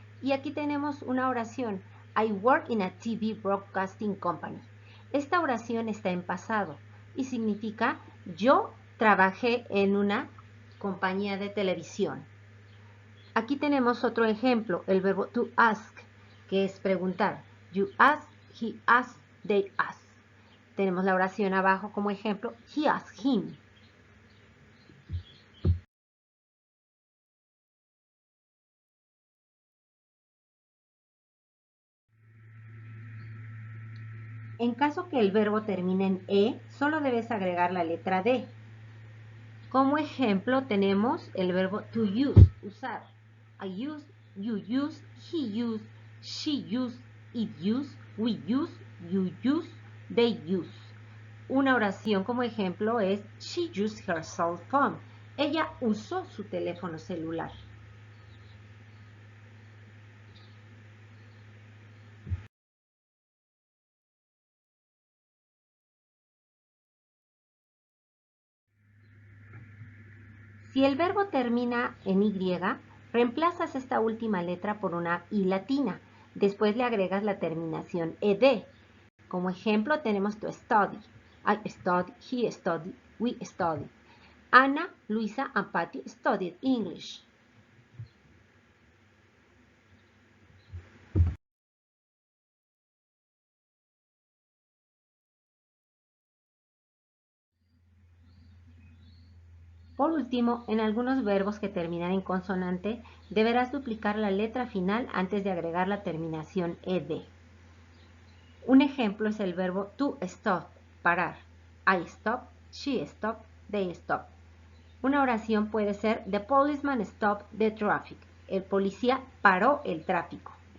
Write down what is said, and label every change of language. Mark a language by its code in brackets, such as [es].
[es] Y aquí tenemos una oración, [en] I work in a TV broadcasting company. [es] Esta oración está en pasado y significa yo trabajé en una compañía de televisión. Aquí tenemos otro ejemplo, el verbo to ask, que es preguntar. [en] You ask, he asked, they asked. [es] Tenemos la oración abajo como ejemplo, [en] he asked him. [es] En caso que el verbo termine en e, solo debes agregar la letra d. Como ejemplo tenemos el verbo to use, usar. [en] I use, you use, he use, she use, it use, we use, you use, they use. [es] Una oración como ejemplo es [en] she used her cell phone. [es] Ella usó su teléfono celular. Si el verbo termina en Y, reemplazas esta última letra por una I latina. Después le agregas la terminación ed. Como ejemplo tenemos to study. [en] I study, he studied, we studied. Ana, Luisa, and Patty studied English. [es] Por último, en algunos verbos que terminan en consonante, deberás duplicar la letra final antes de agregar la terminación ed. Un ejemplo es el verbo to stop, parar. [en] I stop, she stop, they stop. [es] Una oración puede ser [en] the policeman stopped the traffic. [es] El policía paró el tráfico.